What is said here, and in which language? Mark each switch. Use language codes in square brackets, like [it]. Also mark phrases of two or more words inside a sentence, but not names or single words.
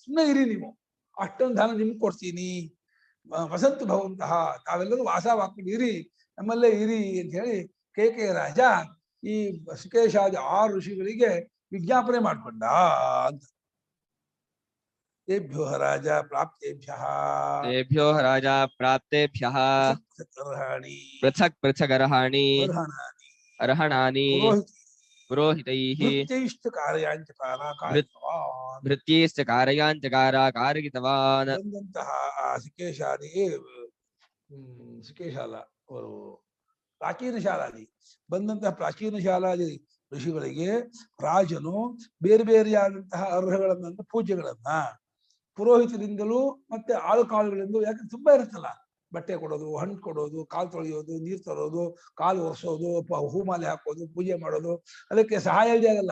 [kn] ಸುಮ್ಮನೆ ಇರಿ ನೀವು, ಅಷ್ಟೊಂದು ಧನ ನಿಮ್ಗೆ ಕೊಡ್ತೀನಿ. [sa] ವಸಂತು ಭಗವಂತಹ, [kn] ತಾವೆಲ್ಲರೂ ವಾಸವಾಗ್ಕೊಂಡು ಇರಿ, ನಮ್ಮಲ್ಲೇ ಇರಿ ಅಂತ ಹೇಳಿ ಕೇಕೆಯ ರಾಜ ಈ ಸುಕೇಶಾದಿ 6 ಋಷಿಗಳಿಗೆ ವಿಜ್ಞಾಪನೆ ಮಾಡ್ಕೊಂಡ ಅಂತ. [sa] ತೇಭ್ಯೋ ರಾಜ ಪ್ರಾಪ್ತೇಭ್ಯಃ तेभ्यो राजा प्राप्तेभ्यः ಪೃಥಕ್ पृथगर्हाणि अर्हणानि पुरोहितैः ಭೃತ್ಯೈಶ್ಚ ಕಾರ್ಯಾಂಚಕಾರ ಕಾರಿತವಾನ್. भृत्यैश्च कार्याञ्चकार कारितवान्. [kn] ಬಂದಂತಹ ಆ ಸುಕೇಶಾದಿ ಸುಕೇಶಾಲ ಅವರು ಪ್ರಾಚೀನ ಶಾಲಾದಿ ಬಂದಂತಹ ಪ್ರಾಚೀನ ಶಾಲಾದಿ ಋಷಿಗಳಿಗೆ ರಾಜನು ಬೇರೆ ಬೇರೆಯಾದಂತಹ ಅರ್ಹಗಳನ್ನ ಪೂಜೆಗಳನ್ನ ಪುರೋಹಿತರಿಂದಲೂ ಮತ್ತೆ ಆಳುಕಾಳುಗಳಿಂದ, ಯಾಕಂದ್ರೆ ತುಂಬಾ ಇರುತ್ತಲ್ಲ, ಬಟ್ಟೆ ಕೊಡೋದು, ಹಣ್ಣು ಕೊಡೋದು, ಕಾಲು ತೊಳೆಯೋದು, ನೀರು ತರೋದು, ಕಾಲು ಒರೆಸೋದು, ಹೂಮಾಲೆ ಹಾಕೋದು, ಪೂಜೆ ಮಾಡೋದು, ಅದಕ್ಕೆ ಸಹಾಯ ಇದೆ ಆಗಲ್ಲ.